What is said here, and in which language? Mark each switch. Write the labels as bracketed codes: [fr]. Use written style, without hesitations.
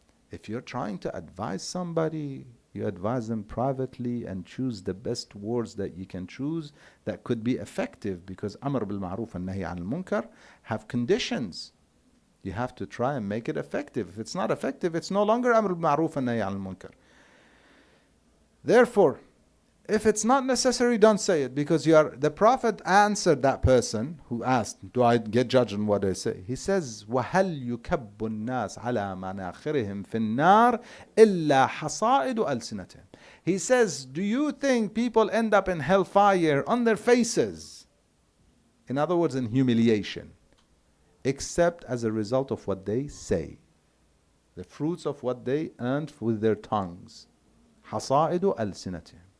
[en] If you're trying to advise somebody, you advise them privately and choose the best words that you can choose that could be effective, because Amr bil Ma'ruf and Nahi anil Munkar have conditions. You have to try and make it effective. If it's not effective, it's no longer Amr bil Ma'ruf and Nahi anil Munkar. Therefore, if it's not necessary, don't say it, because the Prophet answered that person who asked, do I get judged on what I say? He says, [ar] وَهَلْ يُكَبُّ النَّاسِ عَلَى مَنَاخِرِهِمْ فِي النَّارِ إِلَّا حَصَائِدُ أَلْسِنَتِهِمْ. [en] He says, do you think people end up in hellfire on their faces? In other words, in humiliation, except as a result of what they say, the fruits of what they earned with their tongues. [ar] حَصَائِدُ أَلْسِنَتِهِمْ.